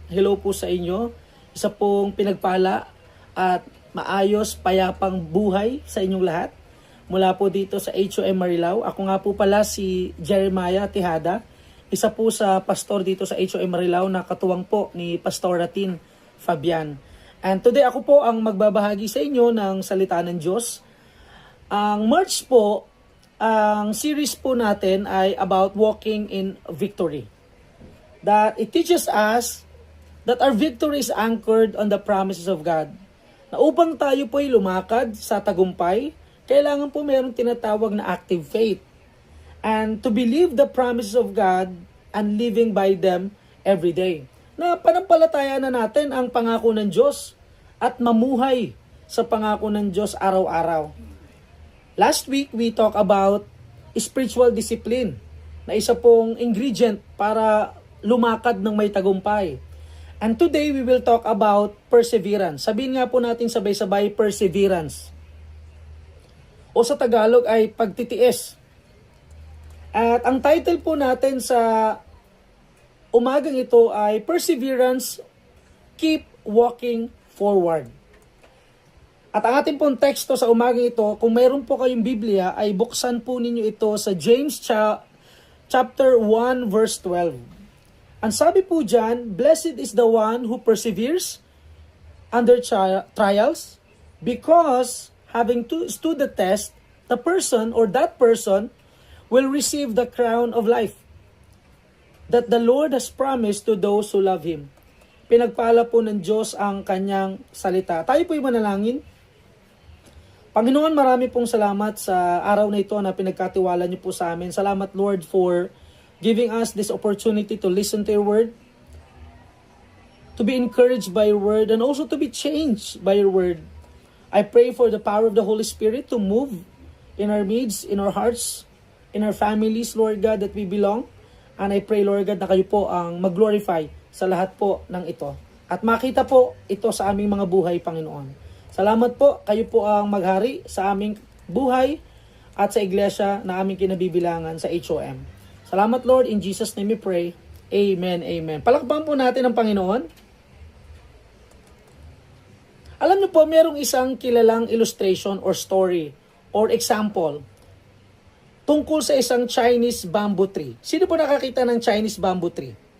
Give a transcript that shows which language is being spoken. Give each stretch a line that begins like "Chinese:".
Filipino: Hello po sa inyo. Isa pong pinagpala at maayos, payapang buhay sa inyong lahat. Mula po dito sa HOM Marilao. Ako nga po pala si Jeremiah Tejada. Isa po sa pastor dito sa HOM Marilao na katuwang po ni Pastor Ratin Fabian.
English: And today
Filipino: ako po ang magbabahagi sa inyo ng salita ng Diyos. Ang March po, ang series po natin ay about
English: walking in victory. That it teaches us that our victory is anchored on the promises of God.
Filipino: Na upang tayo po ay lumakad sa tagumpay, kailangan po mayroong tinatawag na active faith.
English: And to believe the promises of God and living by them every day.
Filipino: Na panampalataya na natin ang pangako ng Diyos at mamuhay sa pangako ng Diyos araw-araw.
English: Last week, we talked about spiritual discipline
Filipino: na isa pong ingredient para lumakad ng may tagumpay.
English: And today, we will talk about perseverance.
Filipino: Sabihin nga po natin sabay-sabay, perseverance. O sa Tagalog ay pagtitiis. At ang title po natin sa umagang ito ay Perseverance, Keep Walking Forward. At ang ating pong teksto sa umagang ito, kung mayroon po kayong Biblia, ay buksan po ninyo ito sa James chapter 1 verse 12. Ang sabi po dyan,
English: "Blessed is the one who perseveres under trials, because having stood the test, the person or that person will receive the crown of life that the Lord has promised to those who love Him."
Filipino: Pinagpala po ng Diyos ang kanyang salita. Tayo po'y manalangin. Panginoon, marami pong salamat sa araw na ito na pinagkatiwala niyo po sa amin.
English: Salamat, Lord, for giving us this opportunity to listen to your word, to be encouraged by your word, and also to be changed by your word. I pray for the power of the Holy Spirit to move in our midst, in our hearts, in our families, Lord God, that we belong. And I pray, Lord God,
Filipino: na kayo po ang mag-glorify sa lahat po ng ito. At makita po ito sa aming mga buhay, Panginoon. Salamat po, kayo po ang maghari sa aming buhay at sa iglesia na aming kinabibilangan sa HOM.
English: Salamat, Lord, in Jesus' name we pray. Amen, amen.
Filipino: Palakpakan po natin ang Panginoon. Alam niyo po, merong isang kilalang
English: illustration or story or example
Filipino: tungkol sa isang Chinese bamboo tree. Sino po nakakita ng Chinese bamboo tree?